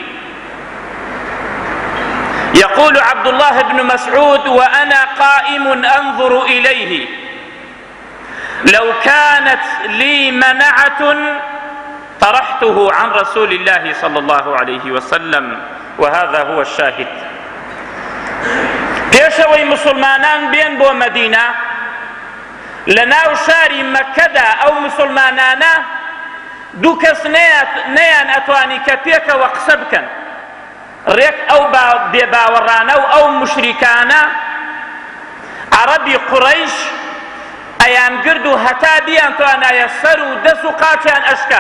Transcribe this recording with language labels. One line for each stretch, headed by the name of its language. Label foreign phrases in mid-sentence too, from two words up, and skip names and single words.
Arabic: يقول عبد الله بن مسعود وأنا قائم أنظر إليه لو كانت لي منعة طرحته عن رسول الله صلى الله عليه وسلم. وهذا هو الشاهد.
Central Kurdish: پێشەوەی مسلمانان بێن بۆ مەدینە لە ناو شاری مەکەدا ئەو مسلمانانە دوو کەس نەیان ئەتوانی کە پێکەوە قسە بکەن. ڕێک ئەو بێباوەڕانە و ئەو مشریکانە عەرەبی قوڕەیش ئەیان گرد و هەتا بیان توانایە سەر و دەست و قاچیان ئەشکان.